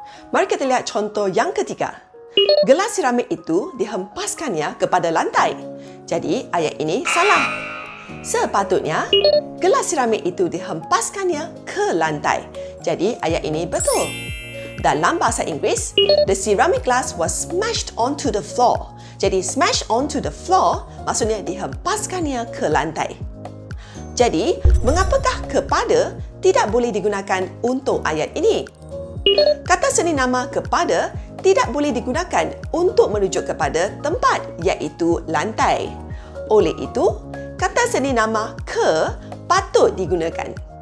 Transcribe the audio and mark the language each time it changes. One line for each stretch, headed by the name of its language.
Malay: Mari kita lihat contoh yang ketiga. Gelas seramik itu dihempaskannya kepada lantai. Jadi, ayat ini salah. Sepatutnya, gelas seramik itu dihempaskannya ke lantai. Jadi, ayat ini betul. Dalam bahasa Inggeris,
English: the ceramic glass was smashed onto the floor.
Malay: Jadi,
English: smash onto the floor
Malay: maksudnya dihempaskannya ke lantai. Jadi, mengapakah kepada tidak boleh digunakan untuk ayat ini? Kata seni nama kepada tidak boleh digunakan untuk merujuk kepada tempat iaitu lantai. Oleh itu, kata seni nama ke patut digunakan.